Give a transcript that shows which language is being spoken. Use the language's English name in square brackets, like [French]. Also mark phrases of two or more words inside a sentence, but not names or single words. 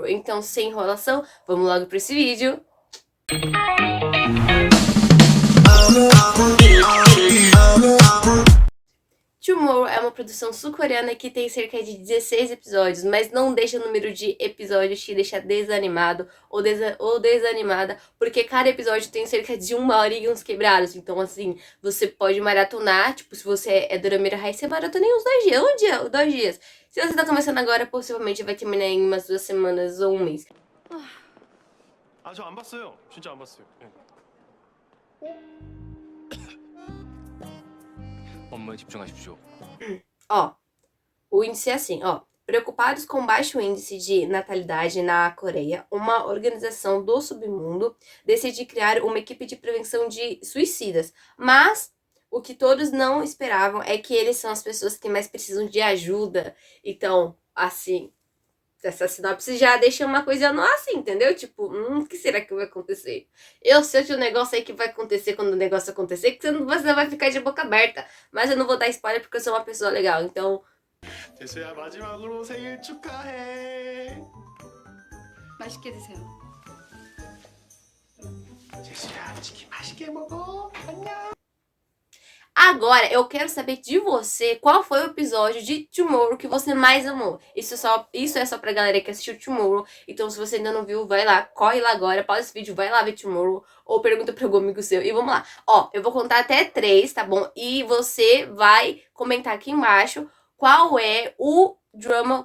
[Portuguese] Então, sem enrolação, vamos logo pra esse vídeo. Tomorrow é uma produção sul-coreana que tem cerca de 16 episódios, mas não deixa o número de episódios te deixar desanimado ou desanimada, porque cada episódio tem cerca de 1 hora e uns quebrados. Então, assim, você pode maratonar, tipo, se você é dorameira raiz, você maratona em uns 2 dias, 2 dias. Se você tá começando agora, possivelmente vai terminar em umas 2 semanas ou 1 mês. [Korean] 아, 저 안 봤어요. 진짜 안 봤어요. 업무에 집중하십시오. [Portuguese] Ó, o índice é assim, ó. Preocupados com baixo índice de natalidade na Coreia, uma organização do submundo decide criar uma equipe de prevenção de suicidas. Mas o que todos não esperavam é que eles são as pessoas que mais precisam de ajuda. Então, assim, essa sinopse já deixa uma coisa nossa, entendeu? Tipo, o que será que vai acontecer? Eu sei que o negócio aí que vai acontecer quando o negócio acontecer, que você vai ficar de boca aberta. Mas eu não vou dar spoiler porque eu sou uma pessoa legal, então... [Korean] 제수야, 마지막으로 생일 축하해. 맛있게 드세요. 제수야, 치킨 맛있게 먹어. 안녕. [Portuguese] Agora, eu quero saber de você qual foi o episódio de Tomorrow que você mais amou. Isso é só pra galera que assistiu Tomorrow. Então, se você ainda não viu, vai lá, corre lá agora, pausa esse vídeo, vai lá ver Tomorrow. Ou pergunta pra algum amigo seu. E vamos lá. Ó, eu vou contar até 3, tá bom? E você vai comentar aqui embaixo qual é o drama.